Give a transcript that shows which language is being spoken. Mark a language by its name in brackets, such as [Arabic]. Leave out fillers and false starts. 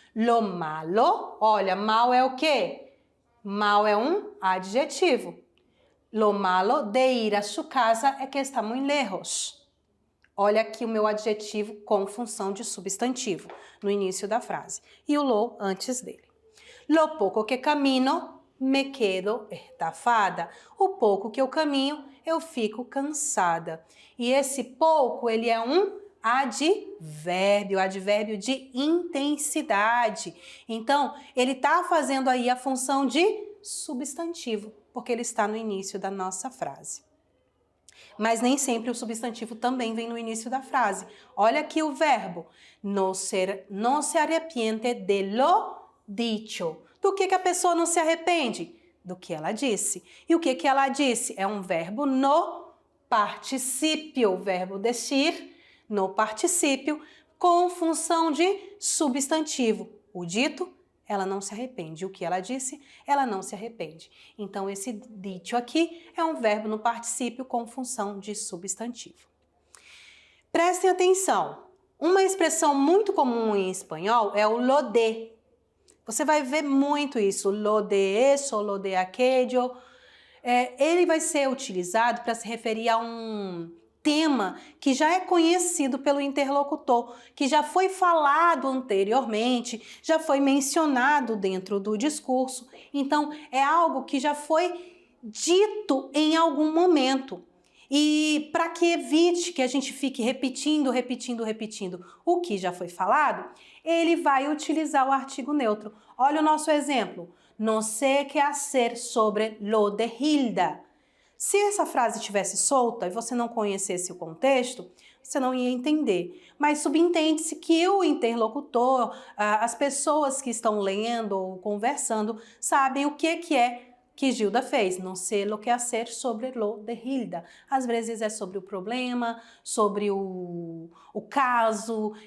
[Spanish] Lo malo, [Portuguese] olha, mal é o quê? Mal é um adjetivo. [Spanish] Lo malo de ir a su casa é que está muy lejos. [Portuguese] Olha aqui o meu adjetivo com função de substantivo no início da frase. E o lo antes dele. [Spanish] Lo poco que camino, me quedo estafada. [Portuguese] O pouco que eu caminho, eu fico cansada. E esse pouco, ele é um advérbio de intensidade. Então, ele está fazendo aí a função de substantivo, porque ele está no início da nossa frase. Mas nem sempre o substantivo também vem no início da frase. Olha aqui o verbo. [Spanish] No se arrepiente de lo dicho. [Portuguese] Do que a pessoa não se arrepende? Do que ela disse. E o que ela disse? É um verbo no particípio, o verbo decir, no particípio, com função de substantivo. O dito, ela não se arrepende. O que ela disse, ela não se arrepende. Então, esse dito aqui é um verbo no particípio com função de substantivo. Prestem atenção. Uma expressão muito comum em espanhol é o lo de. Você vai ver muito isso, [Spanish] lo de eso, lo de aquello. [Portuguese] Ele vai ser utilizado para se referir a um tema que já é conhecido pelo interlocutor, que já foi falado anteriormente, já foi mencionado dentro do discurso. Então, é algo que já foi dito em algum momento. E para que evite que a gente fique repetindo o que já foi falado, ele vai utilizar o artigo neutro. Olha o nosso exemplo. [Spanish] No sé qué hacer sobre lo de Hilda. [Portuguese] Se essa frase estivesse solta e você não conhecesse o contexto, você não ia entender. Mas subentende-se que o interlocutor, as pessoas que estão lendo ou conversando, sabem o que é que Gilda fez. Não sei [Spanish] lo que hacer sobre lo de Hilda. [Portuguese] Às vezes é sobre o problema, sobre o caso.